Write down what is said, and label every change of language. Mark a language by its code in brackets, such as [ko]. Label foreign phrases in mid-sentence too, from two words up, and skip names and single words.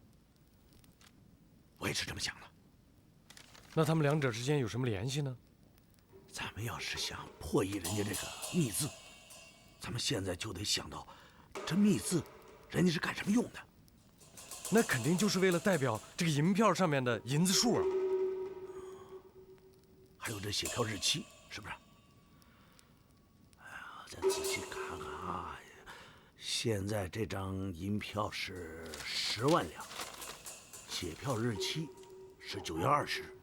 [zh] 我也是这麼想的。那他們兩者之間有什麼聯繫呢？咱們要是想破譯人家這個密字，咱們現在就得想到，這密字人家是幹什麼用的？那肯定就是為了代表這個銀票上面的銀子數啊。還有這寫票日期，是不是？哎呀，再仔細看看啊。現在這張銀票是10萬兩，寫票日期是9月20日。